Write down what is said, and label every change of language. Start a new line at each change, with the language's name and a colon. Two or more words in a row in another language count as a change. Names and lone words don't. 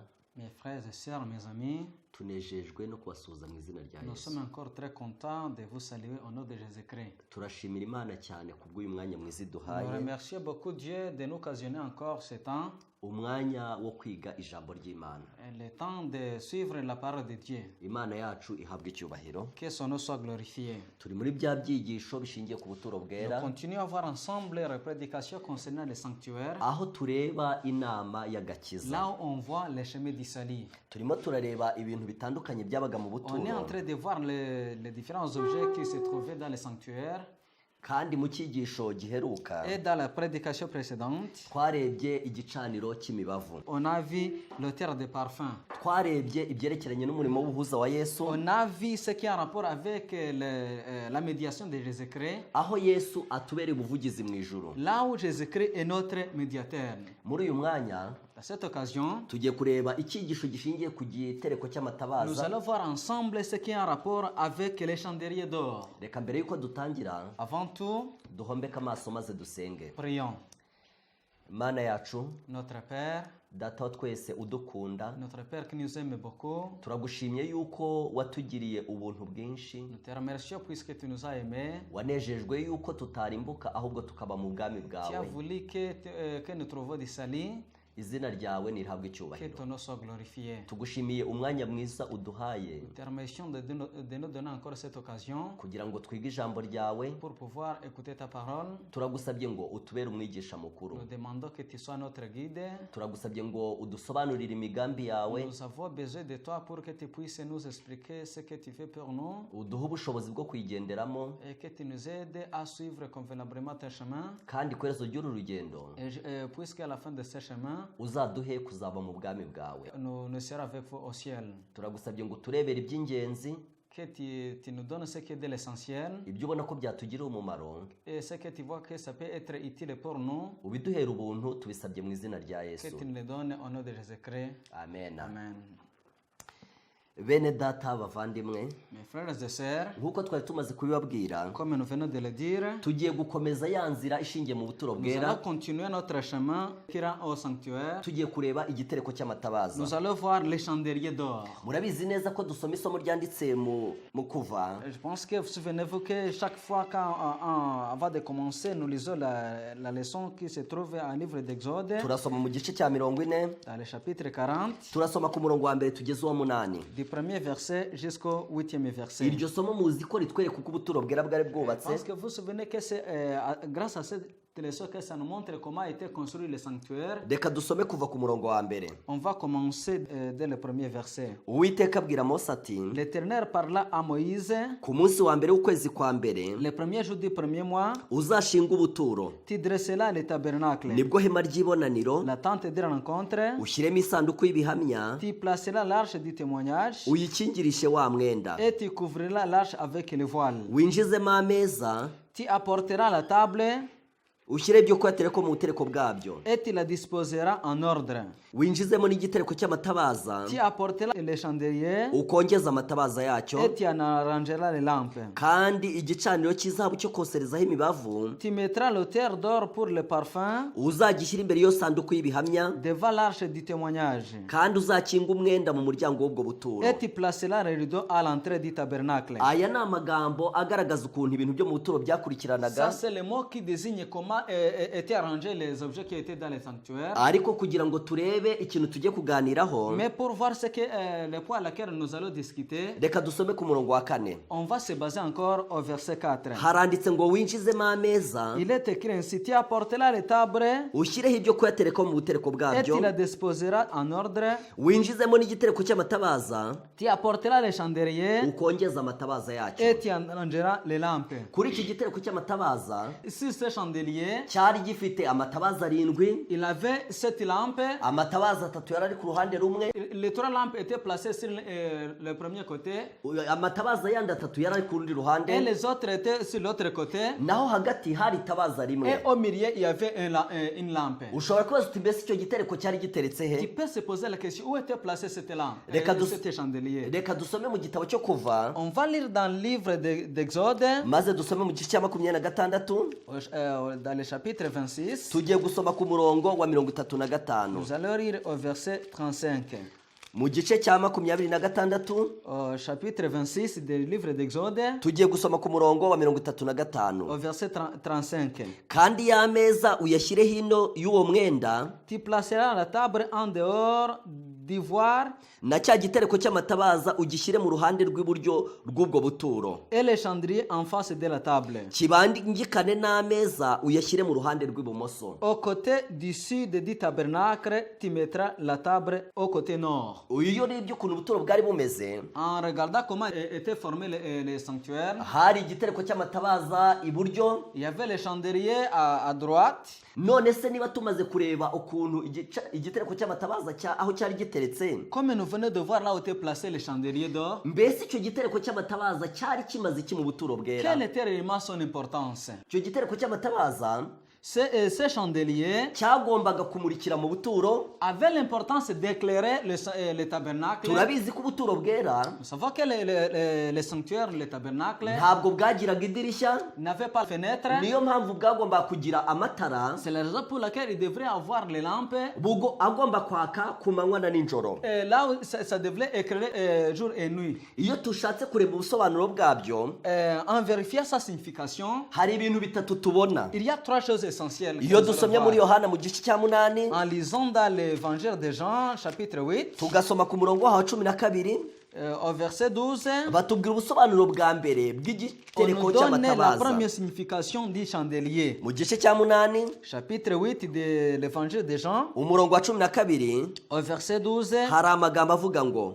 French: mes frères et sœurs, mes amis,
Kinyarwanda: tunejejwe no kubasuhuza mu izina rya
French: nous
Kinyarwanda: Yesu.
French: sommes encore très contents de vous saluer au nom de Jésus-Christ.
Kinyarwanda: Turashimira Imana cyane kubw'uyu mwanya mwiza
French: Nous
Kinyarwanda: iduhaye,
French: remercions beaucoup Dieu de nous occasionner encore ce temps,
Kinyarwanda: umwanya wo kwiga ijambo ry'Imana.
French: le temps de suivre la parole de Dieu.
Kinyarwanda: Imana yacu ihabwe icyubahiro.
French: Que son nom soit glorifié.
Kinyarwanda: Turi muri bya byigisho bishingiye ku buturo
French: Nous
Kinyarwanda: bwera,
French: continuons à voir ensemble les prédications concernant le sanctuaire,
Kinyarwanda: aho tureba inama y'agakiza.
French: là où on voit les chemins d'Isali.
Kinyarwanda: Turimo turareba ibintu bitandukanye byabaga mu
French: On est en
Kinyarwanda: buturo,
French: train de voir les différents objets qui se trouvaient dans le sanctuaire.
Kinyarwanda: kandi mu cyigisho giheruka
French: Et dans la prédication précédente,
Kinyarwanda: twarebye igicaniro cy'imibavu,
French: on a vu l'auteur de parfum.
Kinyarwanda: twarebye ibyerekeranye n'umurimo w'ubuhuza wa Yesu,
French: On a vu ce qui a rapport avec la médiation de Jésus-Christ,
Kinyarwanda: aho Yesu atubereye ubuvugizi mu ijuru.
French: là où Jésus-Christ est notre médiateur.
Kinyarwanda: Muri uyu mwanya
French: À cette occasion,
Kinyarwanda: tugiye kureba icyigisho gishingiye ku gitereko
French: nous
Kinyarwanda: cy'amatabaza.
French: allons voir ensemble ce qui a rapport avec les chandeliers d'or.
Kinyarwanda: Reka mbere yuko dutangira
French: Avant tout,
Kinyarwanda: duhombeke amaso maze dusenge.
French: prions.
Kinyarwanda: Mana yacu,
French: Notre Père,
Kinyarwanda: data wa twese udukunda,
French: notre Père qui nous aime beaucoup,
Kinyarwanda: turagushimye yuko watugiriye ubuntu bwinshi,
French: nous te remercions puisque tu nous as aimés.
Kinyarwanda: wanejejwe yuko tutarimbuka ahubwo tukaba mu bwami
French: Tu as
Kinyarwanda: bwawe.
French: voulu que nous trouvions du salut,
Kinyarwanda: Izina ryawe nirihabwe
French: que
Kinyarwanda: icyubahiro.
French: ton nom soit glorifié.
Kinyarwanda: Tugushimiye umwanya mwiza uduhaye
French: Nous te remercions de nous donner encore cette occasion
Kinyarwanda: kugira ngo twige ijambo ryawe.
French: pour pouvoir écouter ta parole.
Kinyarwanda: Turagusabye ngo utubere umwigisha mukuru.
French: Nous demandons que tu sois notre guide.
Kinyarwanda: Turagusabye ngo udusobanurire imigambi yawe,
French: Nous avons besoin de toi pour que tu puisses nous expliquer ce que tu fais pour nous
Kinyarwanda: uduhe ubushobozi bwo kuyigenderamo,
French: et que tu nous aides à suivre convenablement tes chemins.
Kinyarwanda: kandi ku iherezo ry'uru rugendo
French: Et puisqu'à la fin de ce chemin,
Kinyarwanda: uzaduhe kuzaba mu bwami bwawe.
French: nous serons avec vous au ciel.
Kinyarwanda: Turagusabye ngo turebere iby'ingenzi,
French: Que tu nous donnes ce qui est de l'essentiel
Kinyarwanda: ibyo ubona ko byatugirira umumaro,
French: et ce que tu vois que ça peut être utile pour nous,
Kinyarwanda: ubiduhera ubuntu, tubisabye mu izina rya
French: que
Kinyarwanda: Yesu.
French: tu nous le donnes au nom de Jésus-Christ.
Kinyarwanda: Amen.
French: Amen.
Kinyarwanda: Bene data bavandimwe,
French: Mes frères et sœurs,
Kinyarwanda: nk'uko twari tumaze kubibabwira,
French: comme nous venons de le dire,
Kinyarwanda: tugiye gukomeza ya nzira ishingiye mu buturo
French: nous
Kinyarwanda: bwera,
French: allons continuer notre chemin qui rend au sanctuaire.
Kinyarwanda: tugiye kureba igitereko cy'amatabaza.
French: Nous allons voir les chandeliers d'or.
Kinyarwanda: Murabizi neza ko dusoma isomo ryanditse mu kuva,
French: Je pense que vous souvenez-vous que chaque fois avant de commencer, nous lisons la leçon qui se trouve dans le livre d'Exode,
Kinyarwanda: turasoma mu gice cya 40,
French: dans le chapitre 40,
Kinyarwanda: turasoma ku murongo wa mbere tugeze uwa 8.
French: du premier verset jusqu'au 8e verset.
Kinyarwanda: Iryo somo muzi ko ritwereka uko ubuturo bwera bwari bwubatse.
French: Parce que vous vous souvenez que c'est grâce à cette leçon que ça nous montre comment a été construit le sanctuaire.
Kinyarwanda: Reka dusome kuva ku murongo wa mbere.
French: On va commencer dès le premier verset.
Kinyarwanda: Uwiteka abwira Mose ati,
French: L'Éternel parla à Moïse
Kinyarwanda: ku munsi wa mbere w'ukwezi kwa mbere
French: le premier jour du premier mois.
Kinyarwanda: uzashinga ubuturo,
French: Tu dresseras le tabernacle,
Kinyarwanda: nibwo hema ry'ibonaniro,
French: la tente de la rencontre.
Kinyarwanda: ushyiremo isanduku y'ibihamya,
French: Tu placeras l'arche du témoignage
Kinyarwanda: uyikingirishe wa mwenda,
French: et tu couvriras l'arche avec le voile.
Kinyarwanda: winjizemo ameza,
French: Tu apporteras la table
Kinyarwanda: ushyire ibyo kwatereko mu butereko bwabyo,
French: et tu la disposeras en ordre.
Kinyarwanda: winjizemo n'igitereko cy'amatabaza,
French: Tu apporteras les chandeliers
Kinyarwanda: ukongeza amatabaza yacyo,
French: et tu en arrangeras les lampes.
Kinyarwanda: kandi igicaniro cy'izahabu cyo koserezaho imibavu
French: Tu mettras l'autel d'or pour le parfum
Kinyarwanda: uzagishyira imbere y'iyo sanduku y'ibihamya,
French: devant l'arche du témoignage.
Kinyarwanda: kandi uzakinga umwenda mu muryango w'ubwo buturo.
French: Et tu placeras le rideau à l'entrée du tabernacle.
Kinyarwanda: Aya ni amagambo agaragaza ukuntu ibintu byo mu buturo
French: Ça,
Kinyarwanda: byakurikiranaga,
French: c'est le mot qui désigne comment pas été arrangés les objets qui étaient dans les sanctuaires.
Kinyarwanda: ariko kugira ngo turebe ikintu tujye kuganiraho,
French: Mais pour voir ce que le point à laquelle nous allons discuter,
Kinyarwanda: reka dusome ku murongo wa 4.
French: on va se baser encore au verset 4.
Kinyarwanda: Haranditse ngo winjizemo ameza,
French: Il est écrit ainsi: tu apporteras les tables
Kinyarwanda: ushyireho ibyo kuyaterekaho mu butereko
French: et
Kinyarwanda: bwabyo,
French: tu la disposeras en ordre.
Kinyarwanda: winjizemo n'igitereko cy'amatabaza,
French: Tu apporteras les chandeliers
Kinyarwanda: ukongeza amatabaza yacyo.
French: et tu arrangeras les lampes.
Kinyarwanda: Kuri iki gitereko cy'amatabaza
French: Sur ce chandelier,
Kinyarwanda: cyari gifite amatabaza 7,
French: il avait 7 lampes.
Kinyarwanda: amatabaza 3 yari ari ku ruhande rumwe,
French: Les 3 lampes étaient placées sur le premier côté
Kinyarwanda: amatabaza yandi 3 yari ari ku rundi
French: et
Kinyarwanda: ruhande,
French: les autres étaient sur l'autre côté.
Kinyarwanda: naho hagati hari itabaza rimwe.
French: Et au milieu, il y avait une lampe.
Kinyarwanda: Ushobora kubaza uti mbese icyo gitereko cyari giteretse
French: Tu
Kinyarwanda: he?
French: peux se poser la question, où était placée cette lampe, cet chandelier?
Kinyarwanda: Reka dusome mu gitabo cyo Kuva,
French: On va lire dans le livre d'Exode,
Kinyarwanda: maze dusome mu gice cya 26,
French: dans le chapitre 26.
Kinyarwanda: tugiye gusoma ku murongo wa 35.
French: Nous allons lire au verset 35.
Kinyarwanda: Mu gice cya 26
French: Au chapitre 26 du livre d'Exode,
Kinyarwanda: tugiye gusoma ku murongo wa 35.
French: au verset 35.
Kinyarwanda: Kandi ya meza uyashyire hino y'uwo mwenda,
French: Tu placeras la table en dehors d'ivoire
Kinyarwanda: na cya gitereko cy'amatabaza ugishyire mu ruhande rw'iburyo rw'ubwo buturo,
French: et les chandeliers en face de la table.
Kinyarwanda: kibangikane n'ameza uyashyire mu ruhande rw'ibumoso.
French: Au côté du sud du tabernacle, tu mettras la table au côté nord.
Kinyarwanda: Iyo urebye ukuntu ubuturo bwari bumeze,
French: En regardant comment étaient formés les sanctuaires,
Kinyarwanda: hari igitereko cy'amatabaza iburyo.
French: il y avait les chandeliers à droite.
Kinyarwanda: None se niba tumaze kureba ukuntu igitereko cy'amatabaza aho cyari giteretse,
French: Comme nous venons de voir là où étaient placés les chandeliers d'or,
Kinyarwanda: mbese icyo gitereko cy'amatabaza cyari kimaze iki mu buturo bwera?
French: quelle était réellement son importance?
Kinyarwanda: Icyo gitereko cy'amatabaza
French: Ces chandeliers
Kinyarwanda: cyagombaga kumurikira mu buturo.
French: avaient l'importance d'éclairer le tabernacle.
Kinyarwanda: Turabizi ko ubuturo bwera
French: Nous savons que les sanctuaires, les tabernacles,
Kinyarwanda: ntabwo bwagiraga idirishya,
French: n'avaient pas de fenêtre.
Kinyarwanda: niyo mpamvu bwagombaga kugira amatara
French: C'est la raison pour laquelle ils devraient avoir les lampes.
Kinyarwanda: agomba kwaka ku manywa na nijoro.
French: Là où ça devait éclairer jour et nuit.
Kinyarwanda: Iyo tushatse kureba ubusobanuro bwabyo,
French: En vérifiant sa signification,
Kinyarwanda: hari ibintu bitatu tubona.
French: il y a 3 choses essentielles.
Kinyarwanda: Iyo dusomye muri Yohana mu gice cya 8,
French: En lisant dans l'évangile de Jean, chapitre 8,
Kinyarwanda: tugasoma ku murongo wa 12,
French: au verset 12,
Kinyarwanda: batubwira ubusobanuro bwa mbere
French: on
Kinyarwanda: bw'igitereko
French: nous donne la
Kinyarwanda: cy'amatabaza.
French: première signification du chandelier.
Kinyarwanda: Mu gice cya 8,
French: Chapitre 8 de l'évangile de Jean,
Kinyarwanda: umurongo wa 12,
French: au verset 12,
Kinyarwanda: hari amagambo avuga ngo,